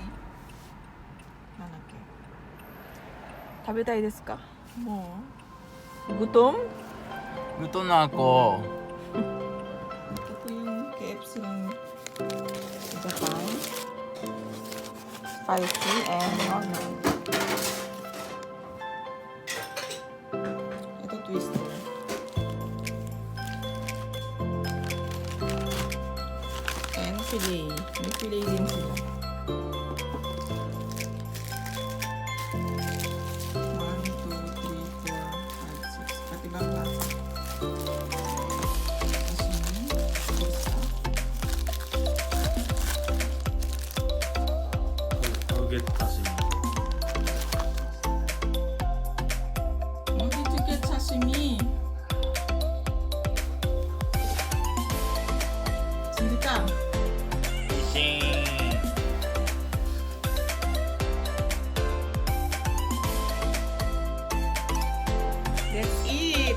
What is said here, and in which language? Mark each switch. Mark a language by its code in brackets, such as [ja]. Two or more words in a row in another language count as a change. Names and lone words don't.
[ja] Nanake. 食べたいですか? Mo? [tl] Gutom? Gutom na ako. Ito po yung KFC ng Japan. [en] Spicy and normal. [tl] Ito twister. Filet. May filet din sila. 1, 2, 3, 4, 5, 6. Pati bang lasa? Sashimi. Isa. [en] I'll get sashimi. Why did you get sashimi? Sindika. Let's eat!